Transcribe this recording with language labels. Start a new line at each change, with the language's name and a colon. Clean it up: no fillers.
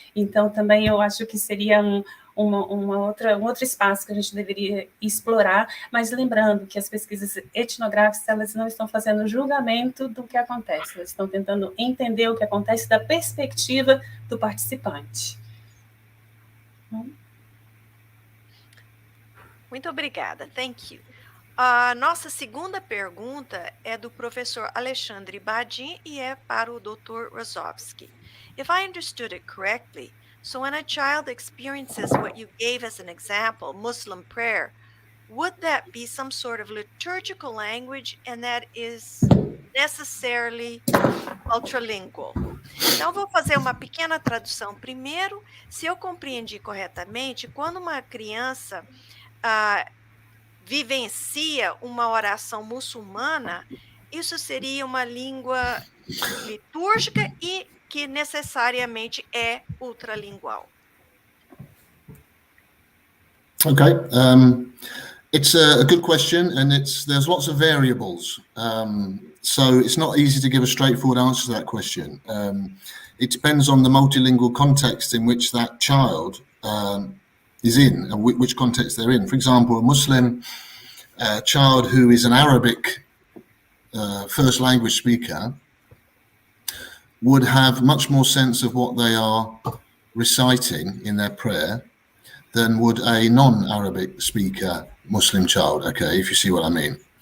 Portuguese: Então, também eu acho que seria um outro espaço que a gente deveria explorar, mas lembrando que as pesquisas etnográficas, elas não estão fazendo julgamento do que acontece, elas estão tentando entender o que acontece da perspectiva do participante. Muito obrigada,
English: thank you.
Portuguese: A nossa segunda pergunta é do professor Alexandre Badin e é para o Dr. Rozowski.
English: If I understood it correctly, so when a child experiences what you gave as an example, Muslim prayer, would that be some sort of liturgical language and that is necessarily ultralingual?
Portuguese: Então, vou fazer uma pequena tradução primeiro. Se eu compreendi corretamente, quando uma criança vivencia uma oração muçulmana, isso seria uma língua litúrgica e que necessariamente é ultralingual.
English: Okay, it's a good question, and there's lots of variables. So it's not easy to give a straightforward answer to that question. It depends on the multilingual context in which that child is in, and which context they're in. For example, a Muslim child who is an Arabic first language speaker would have much more sense of what they are reciting in their prayer than would a non-Arabic speaker Muslim child, okay, if you see what I mean.